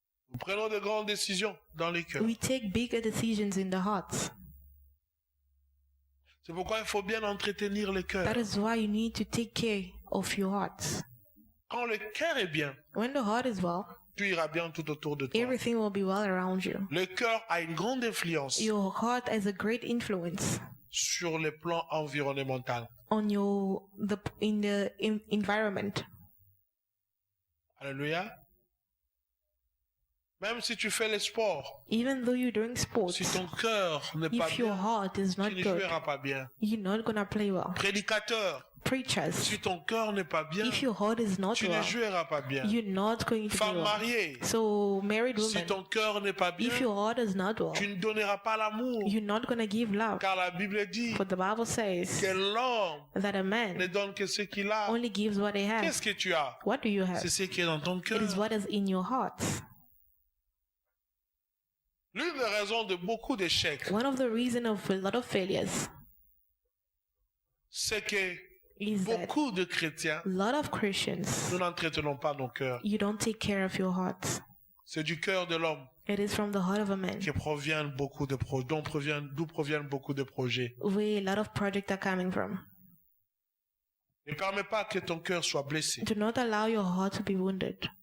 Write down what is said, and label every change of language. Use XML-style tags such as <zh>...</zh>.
<fr>Nous prenons de grandes décisions dans le cœur.</fr> <en>We take bigger decisions in the heart.</en> <fr>C'est pourquoi il faut bien entretenir le cœur.</fr> <en>That is why you need to take care of your heart.</en> <fr>Quand le cœur est bien,</fr> <en>When the heart is well,</en> <fr>tout ira bien tout autour de toi.</fr> <en>everything will be well around you.</en> <fr>Le cœur a une grande influence</fr> <en>Your heart has a great influence</en> <fr>sur le plan environnemental.</fr> <en>on the environment.</en> <fr>Alléluia. Même si tu fais le sport,</fr> <en>Even though you're doing sports,</en> <fr>si ton cœur n'est pas</fr> <en>if your</en> <fr>bien,</fr> <en>heart is not</en> <fr>tu ne</fr> <en>good,</en> <fr>joueras pas bien.</fr> <en>you're not gonna play well.</en> <fr>Prédicateur,</fr> <en>preachers.</en> <fr>Si ton cœur n'est pas bien,</fr> <en>If your heart is not</en> <fr>tu ne</fr> <en>well,</en> <fr>joueras pas bien.</fr> <en>you're not going to be</en> <fr>Femme</fr> <en>well.</en> <fr>mariée,</fr> <en>So, married</en> <fr>si</fr> <en>woman,</en> <fr>ton cœur n'est pas bien,</fr> <en>if your heart is not well,</en> <fr>tu ne donneras pas l'amour.</fr> <en>you're not going to give love.</en> <fr>Car la Bible dit</fr> <en>For the Bible says</en> <fr>que l'homme</fr> <en>that a man</en> <fr>donne que ce qu'il a.</fr> <en>only gives what he has.</en> <fr>Qu'est-ce que tu as?</fr> <en>What do you have?</en> <fr>C'est ce qui est dans ton</fr> <en>It</en> <fr>cœur.</fr> <en>is what is in your heart.</en> <fr>L'une des raisons de beaucoup d'échecs,</fr> <en>One of the reasons of a lot of failures</en> <fr>c'est que</fr> <en>is that</en> <fr>beaucoup de chrétiens,</fr> <en>a lot of Christians,</en> <fr>nous n'entretenons pas nos cœurs.</fr> <en>you don't take care of your heart.</en> <fr>C'est du cœur de l'homme</fr> <en>It is from the heart of a man</en> <fr>que proviennent beaucoup de d'où proviennent beaucoup de projets.</fr> <en>where a lot of projects are coming from.</en> <fr>Ne permets pas que ton cœur soit blessé</fr> <en>Do not allow your heart to be wounded</en>